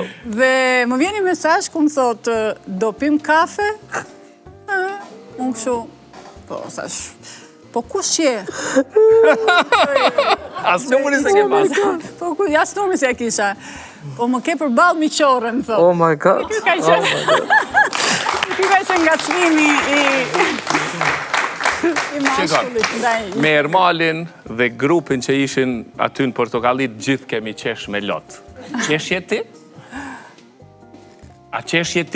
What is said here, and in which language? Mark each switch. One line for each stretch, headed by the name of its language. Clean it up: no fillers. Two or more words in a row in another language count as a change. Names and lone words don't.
Albanian: Dhe më vjen një mesazh ku më thotë, do pim kafe? Unë kështu, po, thash, po kush je? As numërin se ke pasë. Po, as numërin se e kisha. Po më ke për balë miqorën, thotë.
English: Oh my God.
Albanian: Ky ka qenë ngacmimi i mashkullit ndaj. Me Ermalin dhe grupin që ishin aty në Portokalli, gjithë kemi qesh me lot. Qeshje ti? A qeshje ti?